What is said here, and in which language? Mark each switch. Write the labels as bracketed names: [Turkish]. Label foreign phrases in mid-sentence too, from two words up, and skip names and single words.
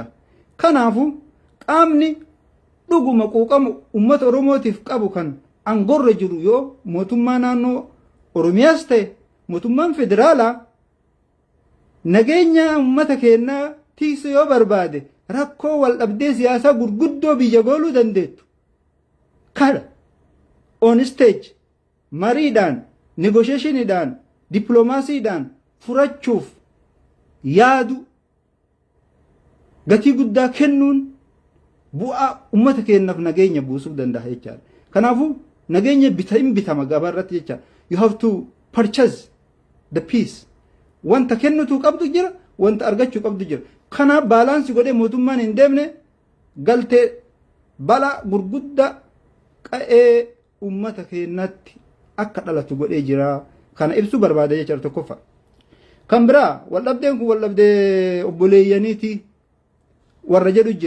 [Oromo] Kanaafuu qaamni dhuguma quuqama uummata Oromootiif qabu kan angorra jiru yoo mootummaa naannoo Oromiyaas ta'e mootummaan federaalaa nageenya uummata keenyaa tiisu yoo barbaade rakkoo wal dhabdee siyaasaa gurguddoo biyya gooluu dandeettu. Kana [English] on stage [Oromo] mariidhaan negotiationiidhaan dippiloomaasiidhaan furachuuf yaadu gatii guddaa kennuun bu'aa uummata keenyaaf nageenya buusuu danda'a jechaadha. Kanaafuu nageenya bitama gabaa irratti jechaadha. [English] You have to purchase the peace. [Oromo] Wanta kennutu qabdu jira, wanta argachuu qabdu jira. Kanaaf baalaansi godhee mootummaan hin deemne galtee balaa gurguddaa qa'ee uummata keenyatti akka dhalatu godhee jira. Kana ibsuu barbaada jechaadha tokkoffaa. Kan biraa waldhabdeen kun waldhabdee obboleeyyaniiti warra jedhu jira.